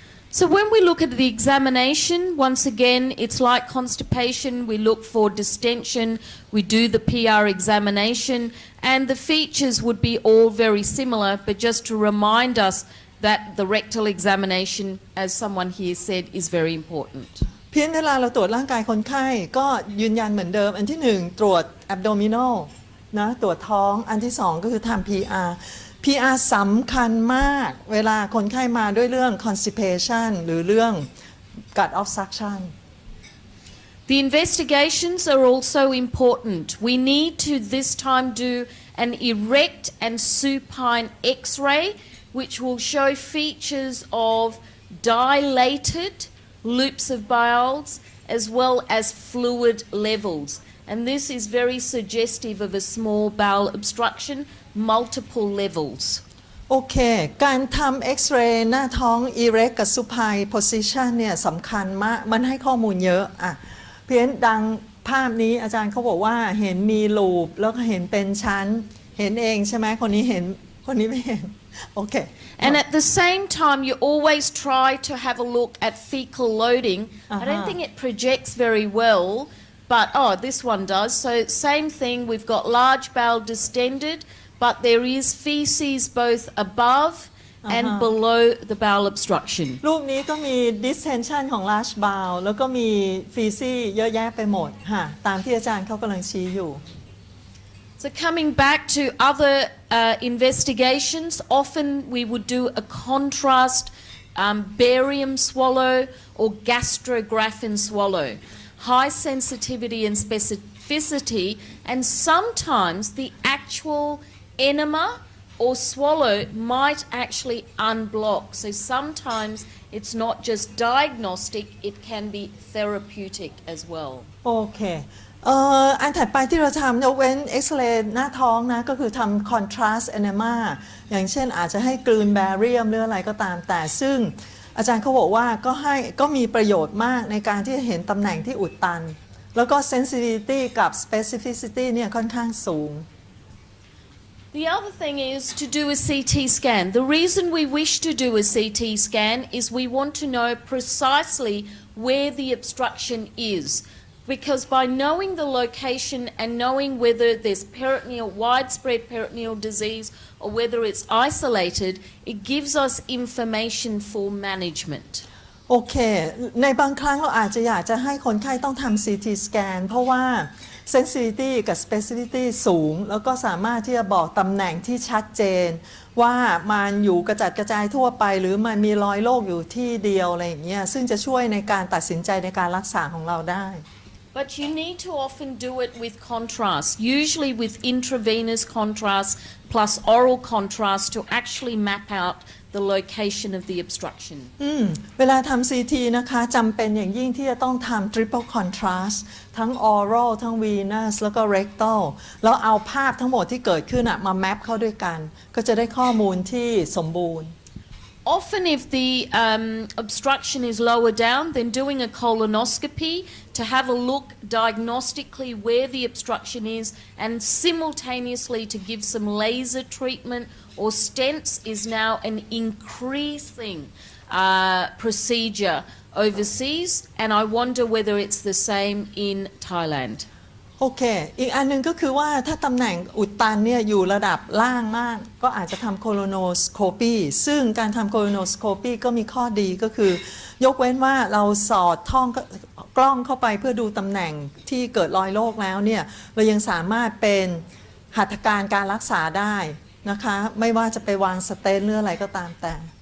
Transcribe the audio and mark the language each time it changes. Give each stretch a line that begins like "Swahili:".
English: So when we look at the examination, once again, it's like constipation. We look for distension. We do the PR examination, and the features would be all very similar, but just to remind us that the rectal examination, as someone here said, is very important.
Thai: เพียงเวลาเราตรวจร่างกายคนไข้ก็ยืนยันเหมือนเดิมอันที่หนึ่งตรวจ abdominal นะตรวจท้องอันที่สองก็คือทำ PR สำคัญมากเวลาคนไข้มาด้วยเรื่อง constipation หรือเรื่อง gut obstruction
English: The investigations are also important. We need to this time do an erect and supine X-ray, which will show features of dilated loops of bowels as well as fluid levels. And this is very suggestive of a small bowel obstruction, multiple levels.
Thai: โอเคการทำเอ็กซเรย์หน้าท้อง erect กับ supine position เนี่ยสำคัญมากมันให้ข้อมูลเยอะอ่ะเพี้ยนดังภาพนี้อาจารย์เขาบอกว่าเห็นมีลูปแล้วก็เห็นเป็นชั้นเห็นเองใช่ไหมคนนี้เห็นคนนี้ไม่เห็นโอเค
English: And at the same time, you always try to have a look at fecal loading. I don't think it projects very well, but this one does. So same thing, we've got large bowel distended, but there is feces both above and below the bowel obstruction.
Thai: รูปนี้ก็มี distension ของ large bowel แล้วก็มี feces เยอะแยะไปหมดค่ะตามที่อาจารย์เขากำลังชี้อยู่
English: So coming back to other investigations, often we would do a contrast barium swallow or gastrographin swallow. High sensitivity and specificity, and sometimes the actual enema or swallow might actually unblock. So sometimes it's not just diagnostic, it can be therapeutic as well.
Thai: โอเคอันถัดไปที่เราทำยกเว้นเอ็กซเรย์หน้าท้องนะก็คือทำ contrast enema อย่างเช่นอาจจะให้กลืนแบเรียมหรืออะไรก็ตามแต่ซึ่งอาจารย์เขาบอกว่าก็มีประโยชน์มากในการที่จะเห็นตำแหน่งที่อุดตันแล้วก็ sensitivity กับ specificity เนี่ยค่อนข้างสูง
English: The other thing is to do a CT scan. The reason we wish to do a CT scan is we want to know precisely where the obstruction is. Because by knowing the location and knowing whether there's widespread peritoneal disease or whether it's isolated, it gives us information for management.
Thai: โอเคในบางครั้งเราอาจจะอยากจะให้คนไข้ต้องทำ CT scan เพราะว่า sensitivity กับ specificity สูงแล้วก็สามารถที่จะบอกตำแหน่งที่ชัดเจนว่ามันอยู่กระจัดกระจายทั่วไปหรือมันมีรอยโรคอยู่ที่เดียวอะไรอย่างเงี้ยซึ่งจะช่วยในการตัดสินใจในการรักษาของเราได้
English: But you need to often do it with contrast, usually with intravenous contrast plus oral contrast to actually map out the location of the obstruction.
Thai: เวลาทำ CT นะคะจำเป็นอย่างยิ่งที่จะต้องทำ triple contrast ทั้ง oral ทั้ง venous แล้วก็ rectal แล้วเอาภาพทั้งหมดที่เกิดขึ้นมาแมปเข้าด้วยกันก็จะได้ข้อมูลที่สมบูรณ์
English: Often if the obstruction is lower down, then doing a colonoscopy to have a look diagnostically where the obstruction is and simultaneously to give some laser treatment or stents is now an increasing procedure overseas, and I wonder whether it's the same in Thailand.
Thai: โอเคอีกอันนึงก็คือว่าถ้าตำแหน่งอุดตันเนี่ยอยู่ระดับล่างมากก็อาจจะทำโคโลโนสโคปีซึ่งการทำโคโลโนสโคปีก็มีข้อดีก็คือยกเว้นว่าเราสอดท่องกล้องเข้าไปเพื่อดูตำแหน่งที่เกิดรอยโรคแล้วเนี่ยเรายังสามารถเป็นหัตถการการรักษาได้นะคะไม่ว่าจะไปวางสเตนต์หรืออะไรก็ตามแต่